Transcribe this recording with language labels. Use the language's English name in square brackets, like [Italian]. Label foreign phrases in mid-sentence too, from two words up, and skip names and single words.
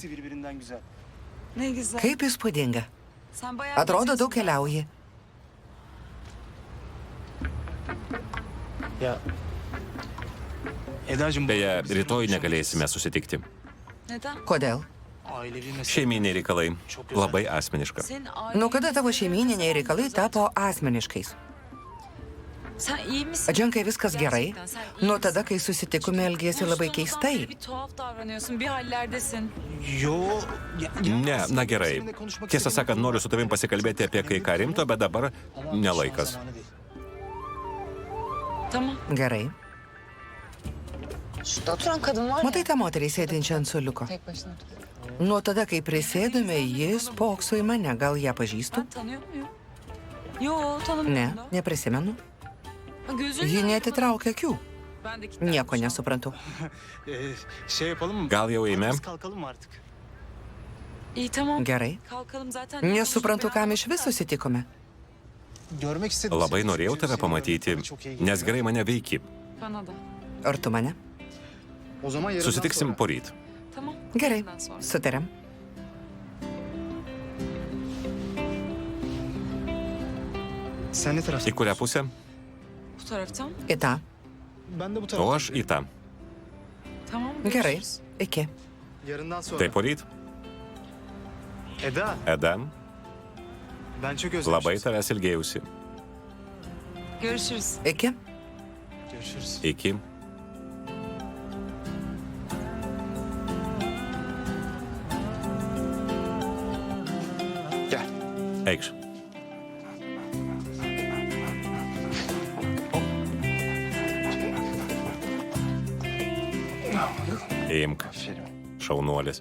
[Turkish] Ne güzel. [Lithuanian] Kaip įspūdinga. [Turkish] Sen bayağı [Lithuanian] Atrodo, [Turkish] geziyorsun [Lithuanian] daug keliauji. [Turkish] Ya Eda'cığım [Lithuanian] Beje, rytoj negalėsime susitikti. [Turkish] Neden? [Lithuanian] Kodėl? [Turkish] Ailevi mesele. [Lithuanian] Šeiminiai reikalai. Labai asmeniška. [Turkish] Senin aile... [Lithuanian] Nuo kada tavo šeimyniniai reikalai tapo asmeniškais? [Turkish] Sen iyi misin? [Lithuanian] Dženkai, viskas gerai. [Turkish] Gerçekten sen iyi [Lithuanian] Nuo [Turkish] misin? [Lithuanian] tada, kai susitikome, elgėsi labai keistai. [Turkish] Bir tuhaf davranıyorsun, bir hallerdesin. Yo. [Lithuanian] Ne, na gerai. Tiesą sakant, noriu su tavim pasikalbėti apie kai ką rimto, bet dabar nelaikas. [Turkish] Tamam. [Lithuanian] Gerai. [Turkish] Şurada oturan kadın var [Lithuanian] Matai tą moterį sėdinčią ant suoliuko? [Turkish] Tek başına oturuyor. [Lithuanian] Nuo tada, kai prisėdome, jis spokso į mane. Gal ją pažįstu? [Turkish] Ben tanıyor muyum? Yo, [Lithuanian] Ne, [Turkish] tanımıyorum da. [Lithuanian] neprisimenu. [Turkish] Gözün [Lithuanian] Ji netitraukia akių. [Turkish] Ben de kilitlendim [Lithuanian] Nieko [Turkish] şu an. [Lithuanian] nesuprantu. [Turkish] Şey yapalım mı? [Lithuanian] Gal jau eime? [Turkish] Biz kalkalım mı artık? İyi tamam. [Lithuanian] Gerai. [Turkish] Kalkalım zaten. [Lithuanian] Nesuprantu, kam iš viso susitikome. [Turkish] Görmek istedim. [Lithuanian] Labai [Turkish] seni. [Lithuanian] norėjau tave [Turkish] Seni [Lithuanian] pamatyti, [Turkish] görmek çok iyi geliyor. [Lithuanian] nes gerai mane veiki. [Turkish] Bana da. [Lithuanian] Ar tu mane? [Turkish] O zaman yarından [Lithuanian] Susitiksim [Turkish] sonra. [Lithuanian] poryt. [Turkish] Tamam. [Lithuanian] Gerai, [Turkish] Ondan sonra. [Lithuanian] sutarėm. [Turkish] Sen ne tarafta? [Lithuanian] Į kurią pusę? [Turkish] Bu taraftan. [Lithuanian] Į tą. [Turkish] Ben de bu [Lithuanian] O [Turkish] tarafta. [Lithuanian] aš į tą. [Turkish] Tamam. [Lithuanian] Gerai, [Turkish] Görüşürüz. [Lithuanian] iki. [Turkish] Yarından sonra. [Lithuanian] Tai poryt? Eda, Eda, [Turkish] ben çok özlemişim. [Lithuanian] labai tavęs ilgėjausi. [Turkish] Görüşürüz. [Lithuanian] Iki. [Turkish] Görüşürüz. [Lithuanian] Iki. [Turkish] Gel. [Lithuanian] Eikš. Imk, [Turkish] Aferin. [Lithuanian] šaunuolis.